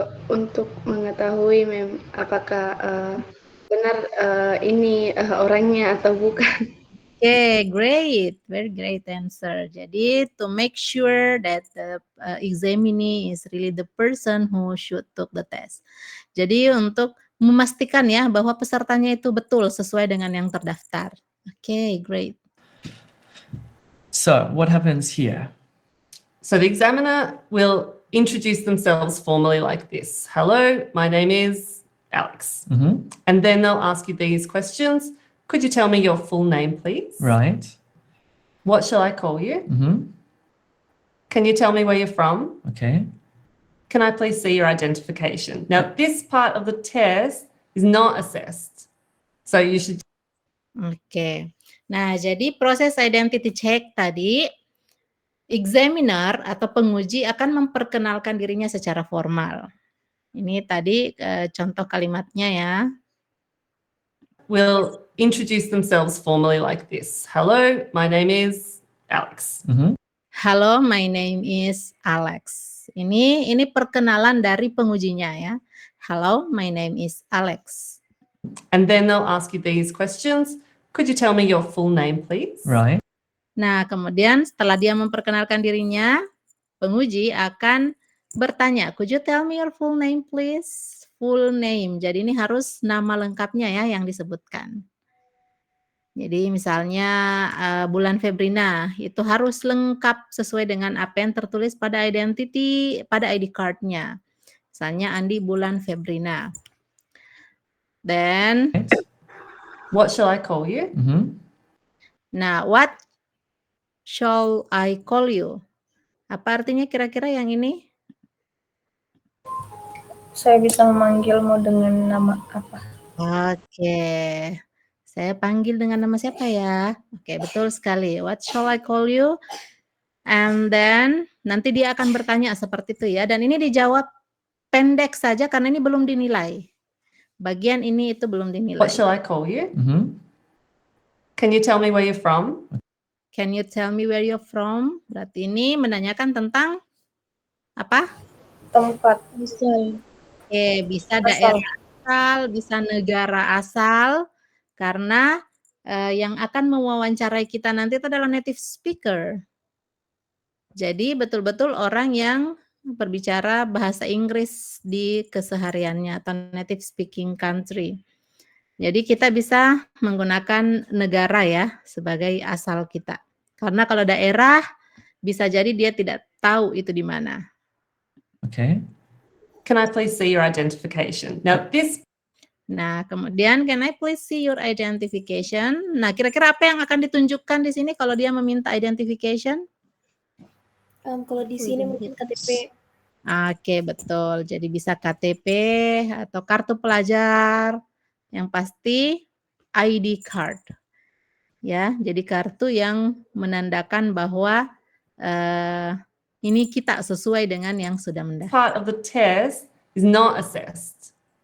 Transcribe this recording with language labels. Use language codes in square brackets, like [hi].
[id] Untuk mengetahui apakah benar ini orangnya atau bukan. [en] Okay, great. Very great answer. Jadi, to make sure that the examinee is really the person who should took the test. [id] Jadi, untuk memastikan ya bahwa pesertanya itu betul sesuai dengan yang terdaftar. [en] Okay, great. So what happens here? So the examiner will introduce themselves formally like this. Hello, my name is Alex. Mhm. And then they'll ask you these questions. Could you tell me your full name, please? Right. What shall I call you? Mhm. Can you tell me where you're from? Okay. Can I please see your identification? Now, this part of the test is not assessed. So you should [id] Oke. Nah, jadi proses identity check tadi, examiner atau penguji akan memperkenalkan dirinya secara formal. Ini tadi contoh kalimatnya ya. [en] will introduce themselves formally like this. Hello, my name is Alex. Mhm. Halo, my name is Alex. [id] Ini perkenalan dari pengujinya ya. [en] Hello, my name is Alex. And then they'll ask you these questions. Could you tell me your full name, please? Right. [id] Nah, kemudian setelah dia memperkenalkan dirinya, penguji akan bertanya, [en] could you tell me your full name please? Full name. [id] Jadi ini harus nama lengkapnya ya yang disebutkan. Jadi misalnya Bulan Febrina itu harus lengkap sesuai dengan apa yang tertulis pada pada ID card-nya. Misalnya Andi Bulan Febrina. Then [en] What shall I call you? nah, what shall I call you? [id] Apa artinya kira-kira yang ini? Saya bisa memanggilmu dengan nama apa? Oke. Saya panggil dengan nama siapa ya? Oke, betul sekali. [en] What shall I call you? And then [id] nanti dia akan bertanya seperti itu ya. Dan ini dijawab pendek saja karena ini belum dinilai. Bagian ini itu belum dinilai. [en] What shall I call you? Can you tell me where you're from? Can you tell me where you're from? [id] Berarti ini menanyakan tentang apa? Tempat misal. Bisa daerah asal, bisa negara asal, karena yang akan mewawancarai kita nanti itu adalah native speaker. Jadi betul-betul orang yang berbicara bahasa Inggris di kesehariannya atau native speaking country. Jadi kita bisa menggunakan negara ya sebagai asal kita. Karena kalau daerah bisa jadi dia tidak tahu itu di mana. Okay. [en] Can I please see your identification? Now [id] Nah, kemudian [en] can I please see your identification? [id] Nah, kira-kira apa yang akan ditunjukkan di sini kalau dia meminta identification? Kalau di sini mungkin KTP. Oke, betul. Jadi bisa KTP atau kartu pelajar. Yang pasti ID card. Ya, jadi kartu yang menandakan bahwa ini kita sesuai dengan yang sudah mendaftar. [en] part of the test is not assessed.